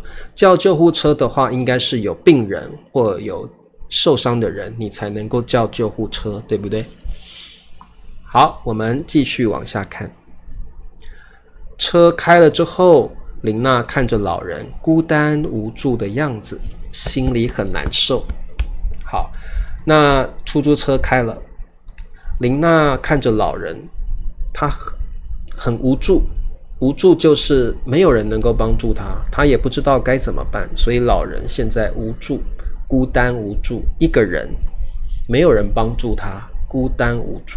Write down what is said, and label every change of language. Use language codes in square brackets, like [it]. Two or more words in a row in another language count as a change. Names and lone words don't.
[zh] 叫救護車的話，應該是有病人或有受傷的人，你才能夠叫救護車，對不對？好，我們繼續往下看。車開了之後，琳娜看着老人孤單無助的樣子，心裡很難受。好，那出租車開了，琳娜看着老人，她很無助，無助就是沒有人能夠幫助他，他也不知道該怎麼辦，所以老人現在無助，孤單無助，一個人，沒有人幫助他，孤單無助。